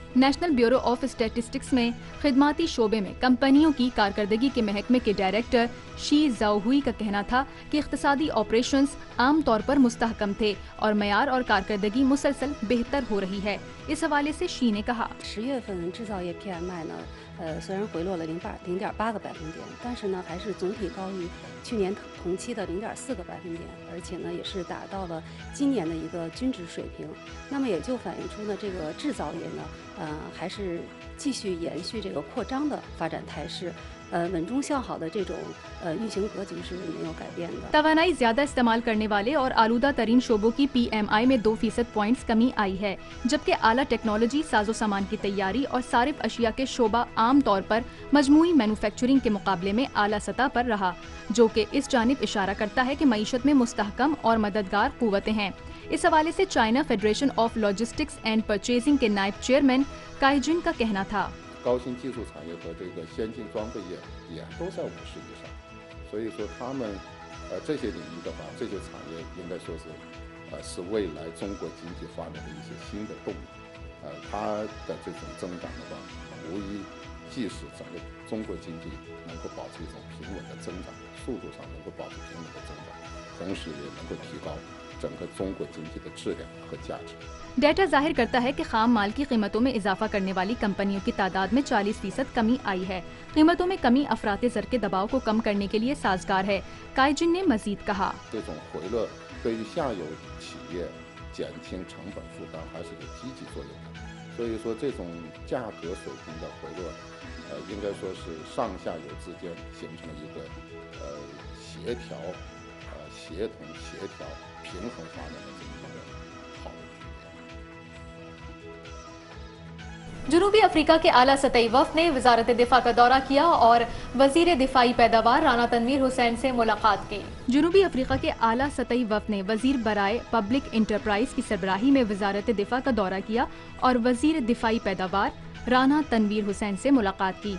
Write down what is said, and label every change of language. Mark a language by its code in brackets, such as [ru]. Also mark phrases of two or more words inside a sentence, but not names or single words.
[ur] نیشنل بیورو آف سٹیٹسٹکس میں خدماتی شعبے میں کمپنیوں کی کارکردگی کے محکمے کے ڈائریکٹر شی ژاؤہوئی کا کہنا تھا کہ اقتصادی آپریشنز عام طور پر مستحکم تھے اور معیار اور کارکردگی مسلسل بہتر ہو رہی ہے. اس حوالے سے شی نے کہا, [zh] 10 月份制造业 PMI 呢，虽然回落了0.8个百分点，但是呢还是总体高于去年同期的0.4个百分点，而且呢也是达到了今年的一个均值水平。那么也就反映出呢这个制造业呢，还是继续延续这个扩张的发展态势。稳中向好的这种运行格局是没有改变的。 [ur] توانائی زیادہ استعمال کرنے والے اور آلودہ ترین شعبوں کی PMI میں 2% پوائنٹس کمی آئی ہے، جبکہ اعلیٰ ٹیکنالوجی، ساز و سامان کی تیاری اور صارف اشیاء کے شعبہ عام طور پر مجموعی مینوفیکچرنگ کے مقابلے میں اعلیٰ سطح پر رہا، جو کہ اس جانب اشارہ کرتا ہے کہ معیشت میں مستحکم اور مددگار قوتیں ہیں. اس حوالے سے چائنا فیڈریشن آف لاجسٹکس اینڈ پرچیزنگ کے نائب چیئرمین کائی جن کا کہنا تھا, [zh] 高新技术产业和这个先进装备业也都在50以上，所以说他们这些领域的话，这些产业应该说是未来中国经济发展的一些新的动力。它的这种增长的话，无疑即使整个中国经济能够保持一种平稳的增长，速度上能够保持平稳的增长，同时也能够提高整个中国经济的质量和价值。 [ur] ڈیٹا ظاہر کرتا ہے کہ خام مال کی قیمتوں میں اضافہ کرنے والی کمپنیوں کی تعداد میں 40% کمی آئی ہے. قیمتوں میں کمی افراطِ زر کے دباؤ کو کم کرنے کے لیے سازگار ہے. کائی جن نے مزید کہا, [zh] 这种回落对于下游企业减轻成本负担还是有积极作用的。所以说这种价格水平的回落，应该说是上下游之间形成一个协调、协同、协调、平衡发展的这么一个好的局面。 [ur] جنوبی افریقہ کے اعلیٰ سطحی وفد نے وزارت دفاع کا دورہ کیا اور وزیر دفاعی پیداوار رانا تنویر حسین سے ملاقات کی. جنوبی افریقہ کے اعلیٰ سطحی وفد نے وزیر برائے [en] public enterprise [ur] کی سربراہی میں وزارت دفاع کا دورہ کیا اور وزیر دفاعی پیداوار رانا تنویر حسین سے ملاقات کی.